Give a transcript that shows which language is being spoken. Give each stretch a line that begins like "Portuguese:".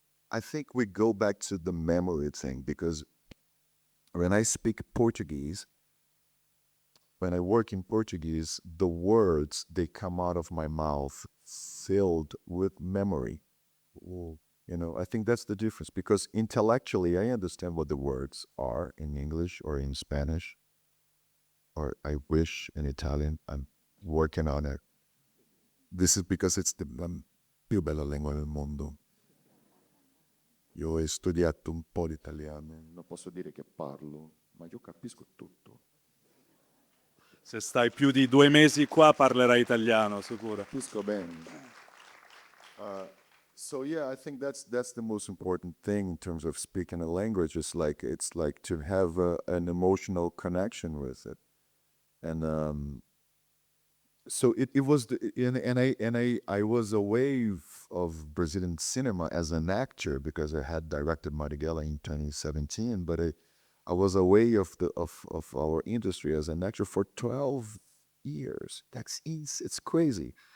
English: I think we go back to the memory thing because when I speak Portuguese, when I work in Portuguese, the words they come out of my mouth filled with memory. I think that's the difference because intellectually I understand what the words are in English or in Spanish, or I wish in Italian. I'm working on it. This is because it's the
Italian: più bella lingua del mondo. Io ho studiato un po' di italiano, non posso dire che parlo, ma io capisco tutto. Se stai più di 2 mesi qua parlerai italiano, sicuro. Capisco bene.
English: So yeah, I think that's the most important thing in terms of speaking a language. It's like to have an emotional connection with it, and so it was I was away of Brazilian cinema as an actor because I had directed Marighella in 2017, but I was away of our industry as an actor for 12 years. It's crazy